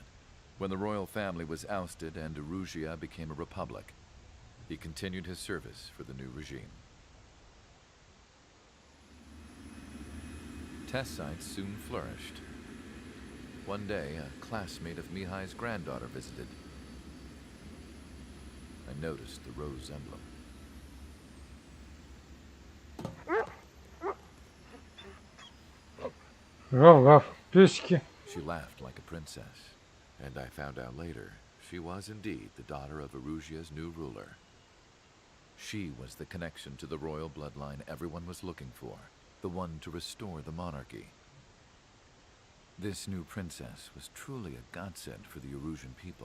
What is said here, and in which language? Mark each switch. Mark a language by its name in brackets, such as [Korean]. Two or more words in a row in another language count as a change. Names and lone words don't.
[English] When the royal family was ousted and Erusia became a republic, he continued his service for the new regime. Test sites soon flourished. One day, a classmate of Mihai's granddaughter visited. I noticed the rose emblem. [Russian] Гав-гав, песики. [English] She laughed like a princess, and I found out later she was indeed the daughter of Erusia's new ruler. She was the connection to the royal bloodline everyone was looking for, the one to restore the monarchy. This new princess was truly a godsend for the Erusian people.